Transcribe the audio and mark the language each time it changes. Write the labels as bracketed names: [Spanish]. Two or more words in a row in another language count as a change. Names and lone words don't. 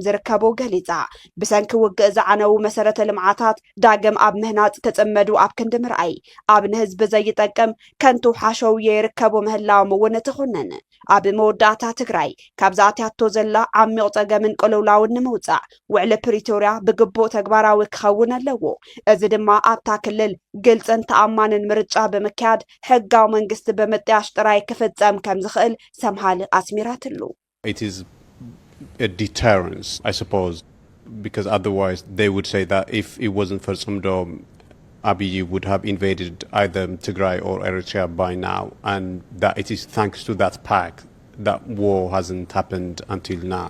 [Tigrinya] ዝርከቡ ገሊፃ ብሰንኪ ውግእ ዝዓነው መሰረተ ልምዓታት ዳግም ኣብ ምህናፅ ክፅመዱ ኣብ ክንዲ ምርኣይ ኣብ ንህዝቢ ዘይጠቅም ከንቱ ሓሸውየ ይርከቡ ምህላዎም እውን ትኹነን ኣብ መወዳእታ ትግራይ ካብ ዝኣትያቶ ዘላ ዓሚቕ ፀገምን ቅልውላውን ንምውፃእ ውዕሊ ፕሪቶርያ ብግቡእ ተግባራዊ ክኸውን ኣለዎ እዚ ድማ ኣብታ ክልል ግልፅን ተኣማንን ምርጫ ብምክያድ ሕጋዊ መንግስቲ ብምጥያሽ ጥራይ ክፍፀም ከም ዝኽእል ሰምሃል ኣስሚራትሉ [English] It is a deterrence, I suppose, because otherwise they would say that if it wasn't for Sumdo, Abiy would have invaded either Tigray or Eritrea by now, and that it is thanks to that pact that war hasn't happened until now.